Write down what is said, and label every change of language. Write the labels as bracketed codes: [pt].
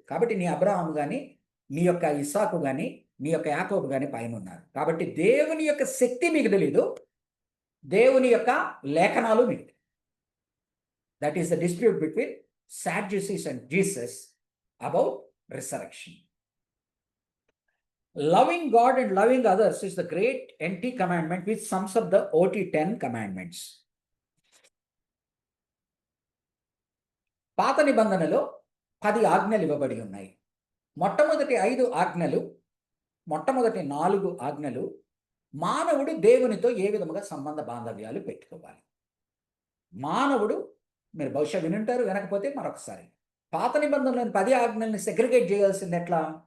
[te] కాబట్టి నీ అబ్రహాము కానీ, నీ యొక్క ఇస్సాకు కానీ, నీ యొక్క యాకోబు కానీ పైన ఉన్నారు. కాబట్టి దేవుని యొక్క శక్తి మీకు తెలీదు, దేవుని యొక్క లేఖనాలు మీకు. [en] That is the dispute between Sadducees and Jesus about resurrection. Loving God and loving others is the great NT commandment which sums up the OT 10 commandments. [te] పాత నిబంధనలో 10 ఆజ్ఞలు ఇవ్వబడి ఉన్నాయి. మొట్టమొదటి 5 ఆజ్ఞలు, మొట్టమొదటి 4 ఆజ్ఞలు మానవుడు దేవునితో ఏ విధముగా సంబంధ బాంధవ్యాలు పెట్టుకోవాలి. మానవుడు, మీరు బహుశా వినుంటారు, వినకపోతే మరొకసారి, పాత నిబంధనలోని 10 ఆజ్ఞల్ని సెగ్రిగేట్ చేయాల్సింది ఎట్లా?